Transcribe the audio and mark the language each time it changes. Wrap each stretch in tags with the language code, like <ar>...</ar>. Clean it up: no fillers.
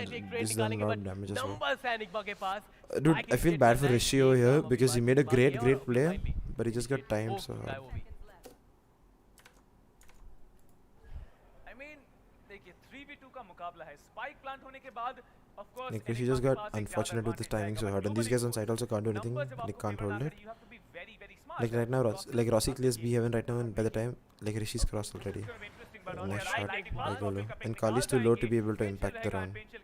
<en>This is a lot of damage as well. Dude, I feel bad for Rishi over here because he made a great play, but he just got timed so hard.</en> <hi>I mean, देखिए 3v2 का मुकाबला है. Spike plant होने के बाद</hi> <en>of course Like Rishi just got unfortunate with his timing so hard, and these guys on side also can't do anything. They can't hold it. Like right now, like Rossi clears B7 right now, and by the time like Rishi's crossed already. Nice shot by Golu. And Kali's too low to be able to impact the round.</en>